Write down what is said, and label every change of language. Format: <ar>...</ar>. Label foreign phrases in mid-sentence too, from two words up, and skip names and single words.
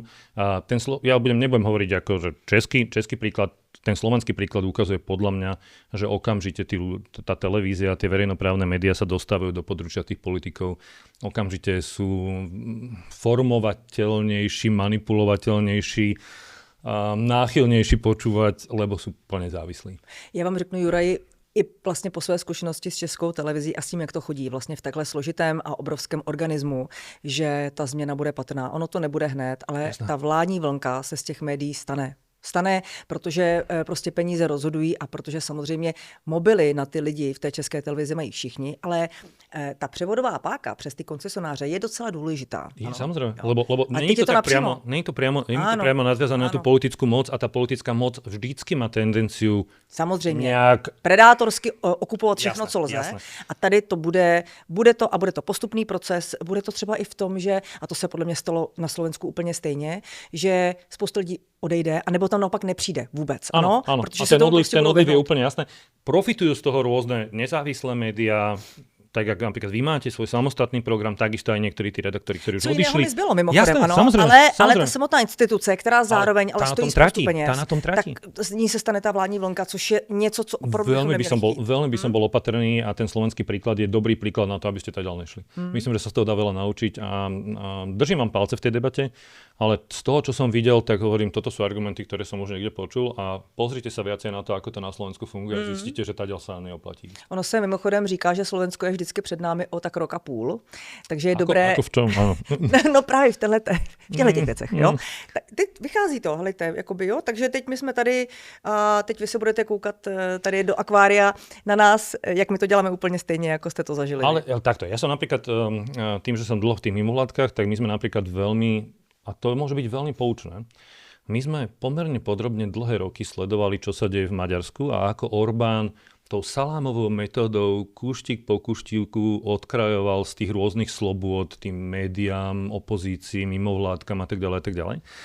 <sk>A ja nebudem hovoriť ako, že český príklad, ten slovenský príklad ukazuje podľa mňa, že okamžite tá televízia, tie verejnoprávne médiá sa dostávajú do područia tých politikov. Okamžite sú formovateľnejší, manipulovateľnejší, náchylnější počúvať, lebo sú plně závislí.</sk> <cs>Já vám řeknu, Juraj, i vlastně po své zkušenosti s Českou televizí a s tím, jak to chodí vlastně v takhle složitém a obrovském organismu, že ta změna bude patrná. Ono to nebude hned, ale ta vládní vlnka se z těch médií stane. stane, protože prostě peníze rozhodují a protože samozřejmě mobily na ty lidi v té České televizi mají všichni, ale ta převodová páka přes ty koncesionáře je docela důležitá.</cs> <sk>Je, samozrejme, lebo nie je to tak priamo, nie je to priamo nadviazané na tú politickú moc a tá politická moc vždycky má tendenciu</sk> <cs>samozřejmě</cs> <sk>nejak</sk> <cs>predátorsky okupovat všechno,</cs> <sk>Jasné,</sk> <cs>co lze.</cs> <sk>jasné.</sk> <cs>A tady to bude to postupný proces, bude to třeba i v tom, že, a to se podle mě stalo na Slovensku úplně stejně, že spousta lidí odejde, anebo tam naopak nepřijde vůbec.</cs> <sk>Áno.</sk> <cs>Protože</cs> <sk>A</sk> <cs>se</cs> <sk>ten</sk> <cs>toho</cs> <sk>odliv</sk> <cs>prostě budou</cs> <sk>je</sk> <cs>vyhnout.</cs> <sk>úplne jasné. Profitujú z toho rôzne nezávislé médiá, tak ako napríklad vy máte svoj samostatný program, takisto aj niektorí tí redaktori, ktorí už</sk> <cs>Co jiného</cs> <sk>odišli.</sk> <cs>mi zbylo mimochodem,</cs> <sk>Jasné,</sk> <cs>ano,</cs> <sk>samozrejme,</sk> <cs>ale</cs> <sk>samozrejme.</sk> <cs>ta samotná instituce, která zároveň ale</cs> <sk>tá na</sk> <cs>stojí</cs> <sk>tom</sk> <cs>spoustu</cs> <sk>tratí,</sk> <cs>peněz,</cs> <sk>tá na tom tratí.</sk> <cs>tak z ní se stane ta vládní vlnka, což je něco, co opravdu</cs> <sk>Veľmi by</sk> <cs>chtít.</cs> <sk>som bol opatrný a ten slovenský príklad je dobrý príklad na to, aby ste tak ďalej nešli. Myslím, že sa z toho dá veľa naučiť a držím vám palce v tej debate, ale z toho, čo som videl, tak hovorím, toto sú argumenty, ktoré som už niekde počul a pozrite sa viacej na to, ako to na Slovensku funguje a zistíte, že tá ďal sa neoplatí.</sk> <cs>Ono se mimochodem říká, že Slovensko je vždycky před námi o tak rok a půl, takže je dobré...</cs> <sk>Ako v čom? Áno.</sk> <cs>No právě v těchto těch věcech, jo. Tak teď vychází to, helejte, jakoby, jo, takže teď my jsme tady, a teď vy se budete koukat tady do akvária na nás, jak my to děláme úplně stejně, jako jste to zažili.</cs> <sk>Ale takto, ja som napríklad tým, že som dlho v tých mimovládkach, tak my sme napríklad veľmi, a to môže byť veľmi poučné, my sme pomerne podrobne dlhé roky sledovali, čo sa deje v Maďarsku a ako Orbán tou salámovou metódou kúštik po kúštivku odkrajoval z tých rôznych slobôd tým médiám, opozícii, mimovládkam a tak ďalej, a tak ďalej.</sk>